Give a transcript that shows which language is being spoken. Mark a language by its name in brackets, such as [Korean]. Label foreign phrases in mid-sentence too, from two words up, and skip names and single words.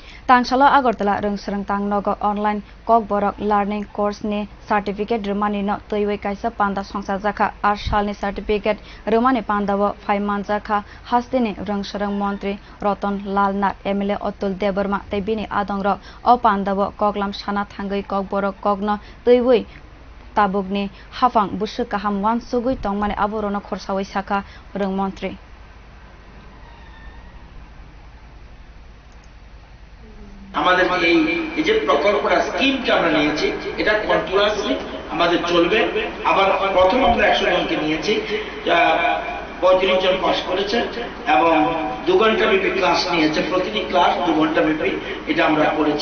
[Kok Borok] Tangsalo Agartala Rwng swrngtank nogo online kokborok learning course ni certificate rwmani no twiwi kaisa panda sangchajak Asal-ni certificate rwmani pandao faimanjak haste ni swrng mantri Ratan Lal Nath MLA Atul Debbarma tei bini adongrok o pandao koklam sana thangui kokborok kokno twiwi tabok ni haphang bwswk kaham wansuk tongmani aborono khorsawi saka rwng mantri [Bangla] আমাদের এই যে প্রকল্পটা স্কিমটা আমরা নিয়েছি এটা কন্টিনিউয়াসলি আমাদের চলবে। আবার প্রথম আমরা 100 জনকে নিয়েছি, 35 জন পাস করেছে এবং 2 ঘন্টা ব্যাপী ক্লাস নিয়েছে, প্রতিটি ক্লাস 2 ঘন্টা ব্যাপী এটা আমরা করেছি।